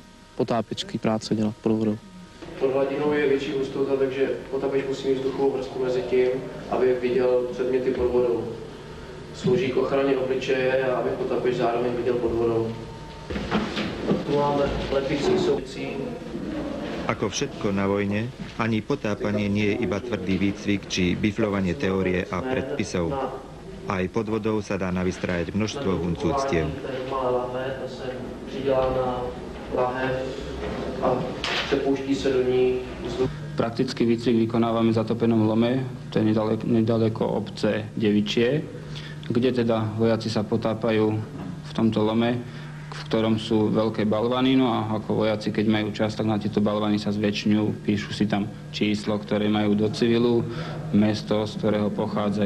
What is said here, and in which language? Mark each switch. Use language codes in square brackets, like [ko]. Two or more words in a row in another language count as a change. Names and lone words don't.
[cs] Potápěčský práce dělat pod vodou. Pod hladinou je větší hustota, takže potápěč musí mít vzduchovou vrstvu mezi tím, aby viděl předměty pod vodou. Slouží k ochraně obličeje a aby potápěč zároveň viděl pod vodou. Tu máme lepící soucí. [sk] Ako všetko na vojne, ani potápanie nie je iba tvrdý výcvik či bifľovanie teórie a predpisov. Aj pod vodou sa dá navystrájať množstvo huncúctiev. Praktický výcvik vykonávame v zatopenom lome, to je nedaleko obce Devičie, kde teda vojaci sa potápajú v tomto lome v ktorom sú veľké balvany, no a ako vojaci, keď majú čas, tak na tieto balvany sa zväčšňujú, píšu si tam číslo, ktoré majú do civilu, mesto, z ktorého pochádzajú.